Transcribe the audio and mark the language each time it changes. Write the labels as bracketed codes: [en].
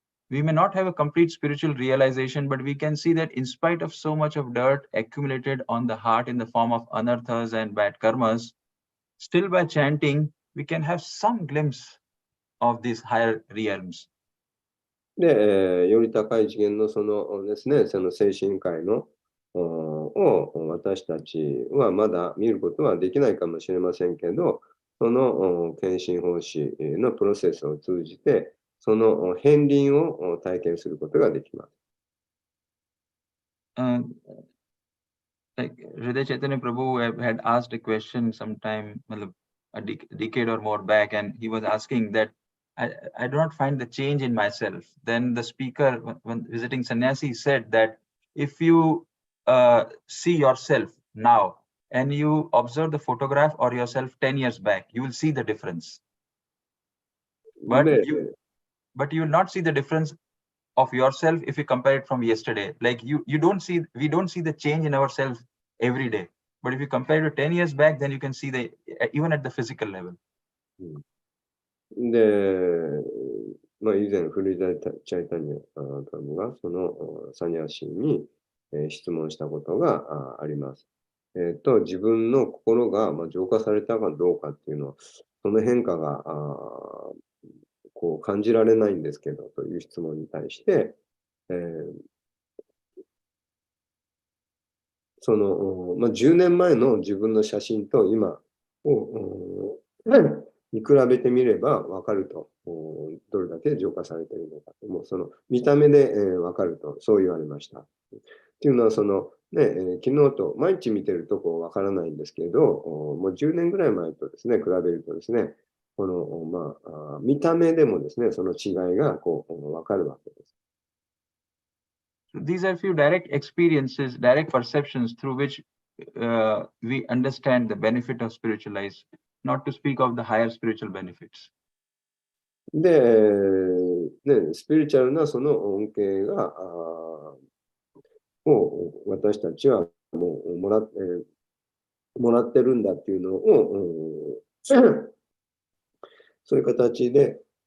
[en] We may not have a complete spiritual realization, but we can see that in spite of so much of dirt accumulated on the heart in the form of anarthas and bad karmas, still by chanting, we can have some glimpse of these higher realms. [ja] で、より高い次元のそのですね、その精神界のを私たちはまだ見ることはできないかもしれませんけど、その献身奉仕のプロセスを通じて、その片鱗を体験することができます。 [en] Like Hriday Chaitanya Prabhu had asked a question sometime a decade or more back, and he was asking that I do not find the change in myself. Then the speaker, when visiting sannyasi, said that if you see yourself now and you observe the photograph or yourself 10 years back, you will see the difference. But you will not see the difference of yourself if you compare it from yesterday. Like we don't see the change in ourselves every day. But if you compare it to 10 years back, then you can see even at the physical level. [ja] で、以前、古井チャイタニアプラブがそのサニャシに質問したことがあります。自分の心が浄化されたかどうかっていうのは、その変化がこう感じられないんですけどという質問に対して、その、10年前の自分の写真と今を見比べてみれば分かると、どれだけ浄化されているのかと、もうその見た目で分かると、そう言われました。っていうのは、そのね、昨日と毎日見てるとこう分からないんですけど、もう10年ぐらい前とですね、比べるとですね、この、見た目でもですね、その違いがこう分かるわけです。 [en] These are few direct experiences, direct perceptions through which we understand the benefit of spiritual life, not to speak of the higher spiritual benefits. [ja] で、スピリチュアルなその恩恵が、を私たちはもうもらってるんだっていうのを、そういう形で、